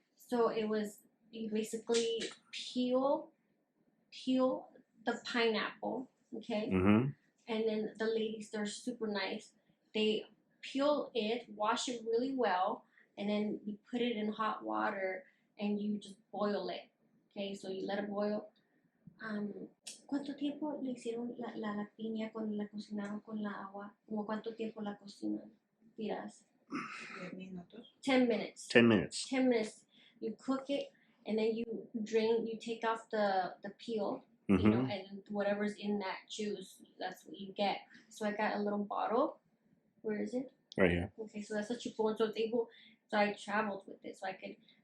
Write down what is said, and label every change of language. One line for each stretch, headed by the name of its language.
English: So it was, you basically peel the pineapple, okay? Mm-hmm. And then the ladies, they're super nice. They peel it, wash it really well, and then you put it in hot water and you just boil it. Okay, so you let it boil.
Spanish: ¿Cuánto tiempo le hicieron la piña cuando la cocinaron con la agua? ¿Cómo cuánto tiempo la cocinan?
English: Tiras. 10 minutes. 10 minutes. 10 minutes. You cook it, and then you drain. You take off the peel, Mm-hmm. you know, and whatever's in that juice, that's what you get. So I got a little bottle. Where is it? Right here. Okay, so that's what you put. So it's able. So I traveled with it, so I could.